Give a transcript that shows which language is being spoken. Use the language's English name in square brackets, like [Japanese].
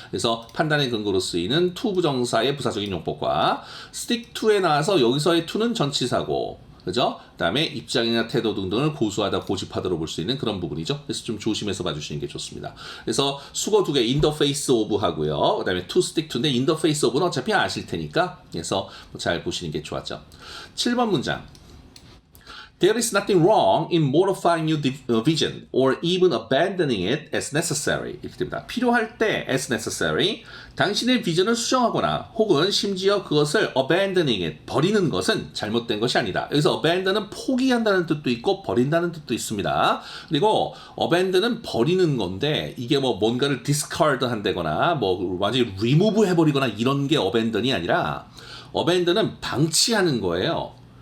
[Korean] 그래서 판단의 근거로 쓰이는 to 부정사의 부사적인 용법과 stick to 에 나와서 여기서의 to는 전치사고 그죠? 그 다음에 입장이나 태도 등등을 고수하다, 고집하다로 볼 수 있는 그런 부분이죠. 그래서 좀 조심해서 봐주시는 게 좋습니다. 그래서 수거 두 개, in the face of 하고요. 그 다음에 to stick to 인데, in the face of 는 어차피 아실 테니까. 그래서 잘 보시는 게 좋았죠. 7번 문장. [English] There is nothing wrong in modifying your vision or even abandoning it as necessary. [Korean] 이렇게 됩니다. 필요할 때 as necessary, 당신의 비전을 수정하거나 혹은 심지어 그것을 abandoning it, 버리는 것은 잘못된 것이 아니다. 여기서 abandon은 포기한다는 뜻도 있고 버린다는 뜻도 있습니다. 그리고 abandon은 버리는 건데 이게 뭐 뭔가를 discard 한다거나 뭐 완전히 remove 해버리거나 이런 게 abandon이 아니라 abandon은 방치하는 거예요.